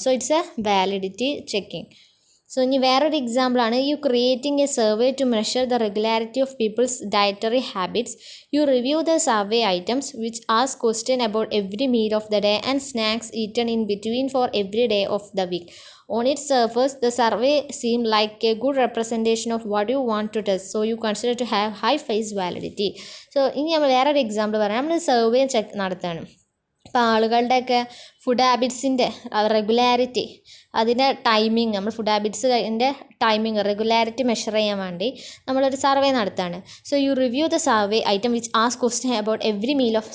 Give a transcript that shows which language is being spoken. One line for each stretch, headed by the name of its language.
English: So it's a validity checking. So
Malayalam: ഇനി വേറൊരു എക്സാമ്പിളാണ്
English: You creating a survey to measure the regularity of people's dietary habits. You review the survey items which ask question about every meal of the day and snacks eaten in between for every day of the week. On its surface, the survey seemed like a good representation of what you want to test, so you consider to have high face validity.
Malayalam: So ഇനി നമ്മൾ വേറൊരു example പറയാം. നമ്മൾ survey check നടത്തുകയാണ്. ഇപ്പോൾ ആളുകളുടെയൊക്കെ food ഹാബിറ്റ്സിൻ്റെ regularity, അതിൻ്റെ timing, നമ്മൾ food ഹാബിറ്റ്സിൻ്റെ timing regularity measure ചെയ്യാൻ വേണ്ടി നമ്മളൊരു സർവേ നടത്തുകയാണ്.
English: So you review the survey item which ask question about every meal of.